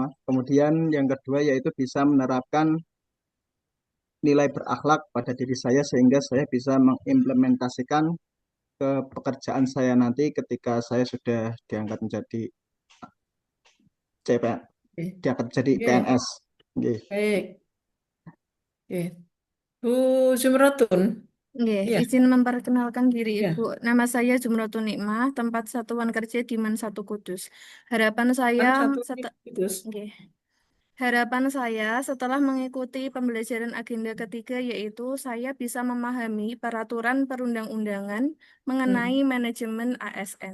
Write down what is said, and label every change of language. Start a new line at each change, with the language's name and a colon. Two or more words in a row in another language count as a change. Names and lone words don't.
Indonesian: Kemudian yang kedua yaitu bisa menerapkan nilai berakhlak pada diri saya sehingga saya bisa mengimplementasikan ke pekerjaan saya nanti ketika saya sudah diangkat menjadi CPN, Oke. diangkat menjadi Oke. PNS. Oke. Baik. Oke. Bu Jumratun. Nggih, Iya. izin memperkenalkan diri Iya. Ibu. Nama saya Jumratun Nikmah, tempat satuan kerja di Man 1 Kudus. Harapan saya Satu seta- Kudus. nggih. Harapan saya setelah mengikuti pembelajaran agenda ketiga yaitu saya bisa memahami peraturan perundang-undangan mengenai manajemen ASN.